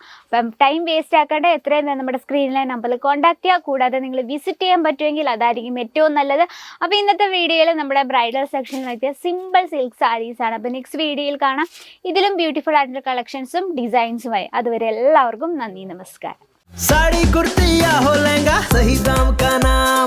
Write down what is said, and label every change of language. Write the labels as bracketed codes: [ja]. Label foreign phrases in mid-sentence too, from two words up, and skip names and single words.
[ml] അപ്പം [en] time waste [ml] ആക്കാണ്ട് എത്രയും വേണം നമ്മുടെ സ്ക്രീനിലെ നമ്പറിൽ കോൺടാക്ട് ചെയ്യുക. കൂടാതെ നിങ്ങൾ വിസിറ്റ് ചെയ്യാൻ പറ്റുമെങ്കിൽ അതായിരിക്കും ഏറ്റവും നല്ലത്. അപ്പോൾ ഇന്നത്തെ വീഡിയോയിൽ നമ്മുടെ [en] bridal sectionil [ml] എത്തിയ [en] simple silk sarees [ml] ആണ്. അപ്പോൾ [en] next videoyil [ml] കാണാം ഇതിലും ബ്യൂട്ടിഫുൾ ആയിട്ടുള്ള കളക്ഷൻസും ഡിസൈൻസുമായി. അതുവരെ എല്ലാവർക്കും നന്ദി, നമസ്കാരം. [hi] साड़ी कुर्ती या हो लहंगा, सही दाम का नाम